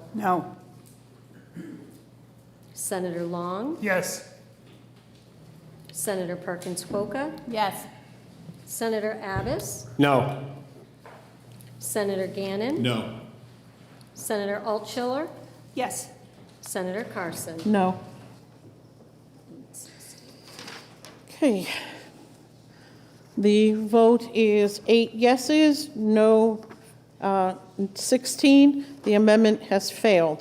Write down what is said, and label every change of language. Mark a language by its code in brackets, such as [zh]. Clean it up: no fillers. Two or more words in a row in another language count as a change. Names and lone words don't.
[en] No. Senator Long. Yes. Senator Perkins-Coca. Yes. Senator Abbas. No. Senator Gannon. No. Senator Altschiller. Yes. Senator Carson. No. Okay. The vote is 8 yeses, no 16, the amendment has failed.